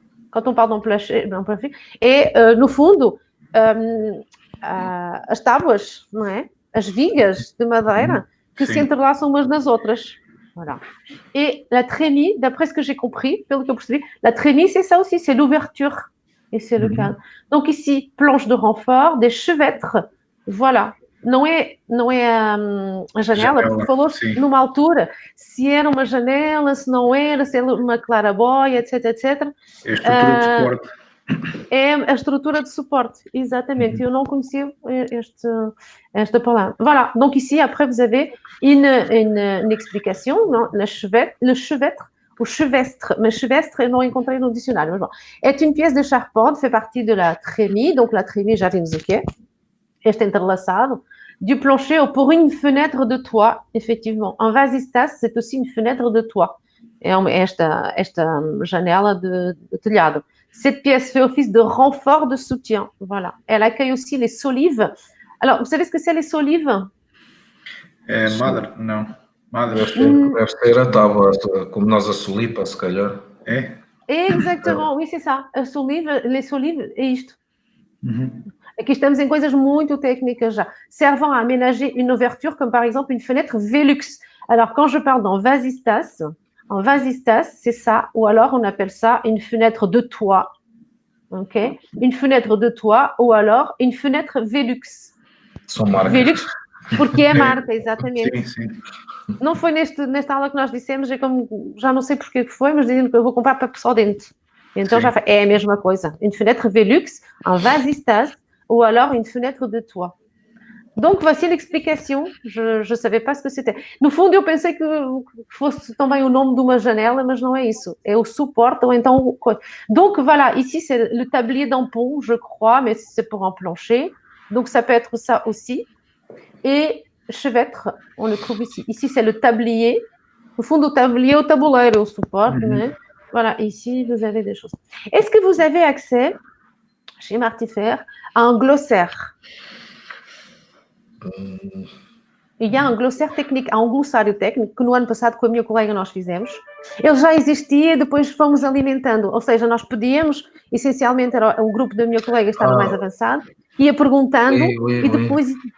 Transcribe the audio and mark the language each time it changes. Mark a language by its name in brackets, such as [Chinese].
[French] Quand on parle d'emplachet, et [Portuguese] no fundo, as tábuas, não é? As vigas de madeira que se entrelaçam umas nas outras. Voilà. [French] Et la trémie, d'après ce que j'ai compris, [Portuguese] pelo que eu percebi, [French] la trémie, c'est ça aussi, c'est l'ouverture. Et c'est le cadre. Donc ici, planche de renfort, des chevêtres. Voilà. [Portuguese] Não é a janela, porque falou-se numa altura se era uma janela, se não era, se era uma claraboia, etc, etc. É a estrutura de suporte. É a estrutura de suporte, exatamente. Eu não conhecia esta palavra. [French] Voilà. Donc ici, après, vous avez une explication. Non? Le chevêtre, ou chevestre, mais chevestre, [Portuguese] eu não encontrei no dicionário. Mas bon. [French] É une pièce de charpente, fait partie de la trémie. Donc la trémie, [Portuguese] já vimos o que é. Este entrelaçado. [French] Du plancher ou pour une fenêtre de toit, effectivement. Un vasistas, c'est aussi une fenêtre de toit. [Portuguese] É esta janela de telhado. [French] Cette pièce fait office de renfort de soutien. Voilà. Elle accueille aussi les solives. Alors, vous savez ce que c'est les solives? [Portuguese] Madre, não. Madre. Deve ser a tábua, como nós a solipa, se calhar. É? [French] Exactement, oui, c'est ça. Les solives [Portuguese] é isto. Aqui estamos em coisas muito técnicas já. [French] Servant à aménager une ouverture, comme par exemple une fenêtre Velux. Alors, quand je parle d'un vasistas, un vasistas, c'est ça, ou alors on appelle ça une fenêtre de toit. Ok? Une fenêtre de toit, ou alors une fenêtre Velux. [Portuguese] São marcas. Velux, porque é marca, exatamente. Sim. Não foi nesta aula que nós dissemos, é como, já não sei porque foi, mas dizendo que eu vou comprar para o dente. Então já é a mesma coisa. [French] Une fenêtre Velux, un vasistas, ou alors une fenêtre de toit. Donc, voici l'explication. Je ne savais pas ce que c'était. [Portuguese] No fundo, eu pensei que fosse também o nome de uma janela, mas não é isso. É o suporte ou então... [French] Donc, voilà. Ici, c'est le tablier d'un pont, je crois, mais c'est pour un plancher. Donc, ça peut être ça aussi. Et chevêtre, on le trouve ici. Ici, c'est le tablier. [Portuguese] No fundo, o tablier, o tabuleiro, o suporte, né? [French] Voilà. Ici, vous avez des choses. Est-ce que vous avez accès, chez Martifère, à un glossaire? Il y a [Portuguese] um glossaire técnico, há um glossário técnico que no ano passado com a minha colega nós fizemos. Ele já existia, depois fomos alimentando, ou seja, nós pedíamos, essencialmente era o grupo da minha colega estava mais avançado, ia perguntando e depois...